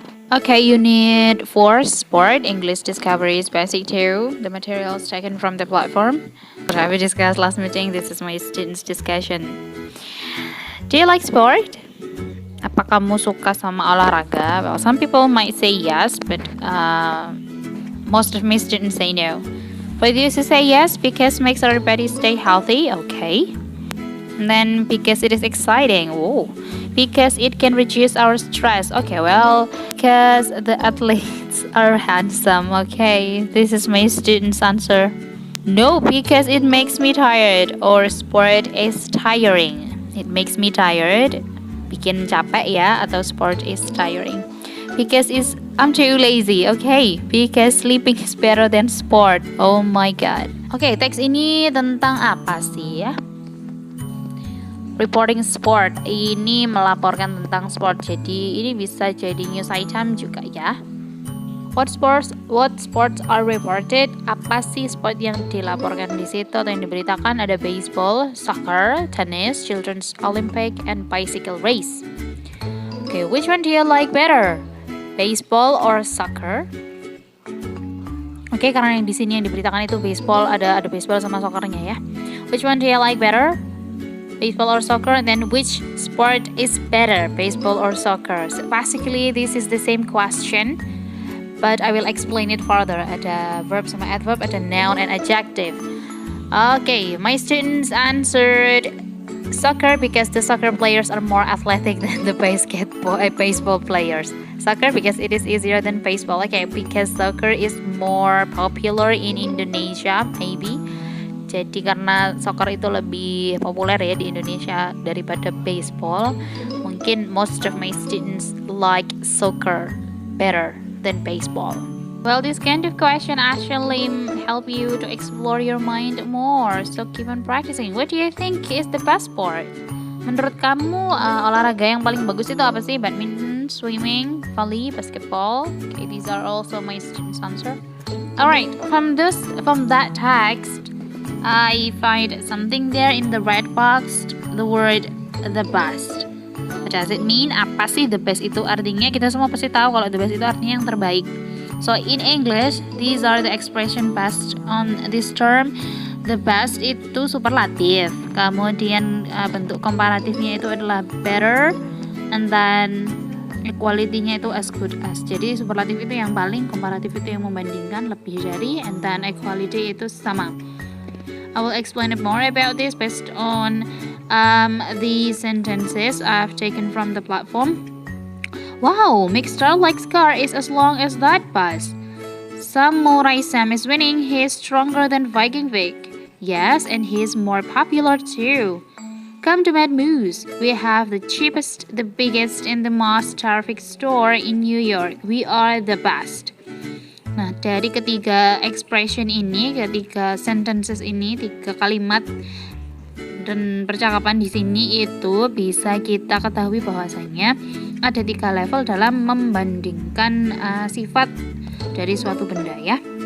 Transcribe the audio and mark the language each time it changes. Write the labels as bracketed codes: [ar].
[en] Okay, Unit 4, Sport, English Discoveries, Basic 2. The materials taken from the platform. What have we discussed last meeting? This is my students' discussion. Do you like sport? [id] Apa kamu suka sama olahraga? [en] Well, some people might say yes, but most of my students say no. For those who say yes, because makes everybody stay healthy, okay. And then because it is exciting, because it can reduce our stress, okay, well, because the athletes are handsome, okay, this is my student's answer. No, because it makes me tired, or sport is tiring. It makes me tired, [id] bikin capek ya, atau [en] sport is tiring. Because I'm too lazy, okay, because sleeping is better than sport. Oh my god. [id] Okay, teks ini tentang apa sih ya? Reporting sport, ini melaporkan tentang sport, jadi ini bisa jadi news item juga ya. [en] What sports are reported? [id] Apa sih sport yang dilaporkan di situ atau yang diberitakan? [en] Ada baseball, soccer, tennis, children's Olympic, and bicycle race. Okay, which one do you like better? Baseball or soccer? [id] Okay, karena yang di sini yang diberitakan itu baseball, ada baseball sama soccernya ya. [en] Which one do you like better? Baseball or soccer? And then which sport is better, baseball or soccer? So basically this is the same question, but I will explain it further. [id] Ada verb sama adverb, ada [en] noun and adjective. Okay, my students answered soccer because the soccer players are more athletic than the baseball players. Soccer because it is easier than baseball. Okay, because soccer is more popular in Indonesia, maybe. [id] Jadi karena soccer itu lebih populer ya di Indonesia daripada baseball, mungkin [en] most of my students like soccer better than baseball. Well, this kind of question actually help you to explore your mind more, so keep on practicing. What do you think is the best sport? [id] Menurut kamu olahraga yang paling bagus itu apa sih? [en] Badminton, swimming, volley, basketball? Okay, these are also my students' answer. Alright, from that text, I find something there in the red box, the word the best. What does it mean? [id] Apa sih the best itu artinya? Kita semua pasti tahu kalau the best itu artinya yang terbaik. [en] So in English, these are the expression based on this term. [id] The best itu superlatif. Kemudian bentuk komparatifnya itu adalah better, [en] and then [id] equality-nya itu as good as. Jadi superlatif itu yang paling, komparatif itu yang membandingkan, lebih dari, [en] and then [id] equality itu sama. [en] I will explain it more about this based on the sentences I've taken from the platform. Wow, Mixstar likes car is as long as that bus. Samurai Sam is winning. He is stronger than Viking Vic. Yes, and he is more popular too. Come to Mad Moose. We have the cheapest, the biggest, and the most terrific store in New York. We are the best. [id] Nah, dari ketiga expression ini, ketiga sentences ini, tiga kalimat dan percakapan di sini itu bisa kita ketahui bahwasanya ada 3 level dalam membandingkan sifat dari suatu benda ya.